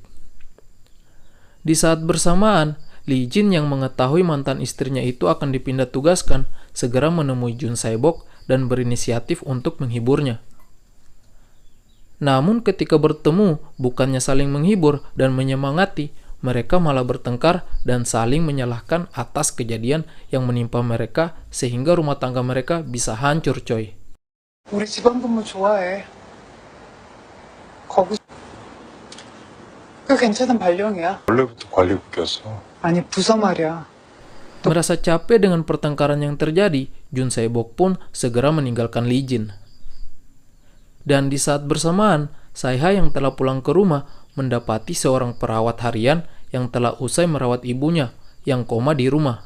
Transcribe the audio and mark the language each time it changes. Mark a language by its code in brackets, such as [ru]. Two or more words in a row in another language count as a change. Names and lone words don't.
[id] Di saat bersamaan, Lee Jin yang mengetahui mantan istrinya itu akan dipindah tugaskan segera menemui Jun Sae-bok dan berinisiatif untuk menghiburnya. Namun ketika bertemu, bukannya saling menghibur dan menyemangati, mereka malah bertengkar dan saling menyalahkan atas kejadian yang menimpa mereka sehingga rumah tangga mereka bisa hancur, coy. [ko] 우리 지방근무 좋아해. 거기 꽤 괜찮은 발령이야. 원래부터 관리국이었어. 아니 부서 말이야. [id] Merasa capek dengan pertengkaran yang terjadi, Jun Sae-bok pun segera meninggalkan Lee Jin. Dan di saat bersamaan, Sae-ha yang telah pulang ke rumah mendapati seorang perawat harian yang telah usai merawat ibunya yang koma di rumah.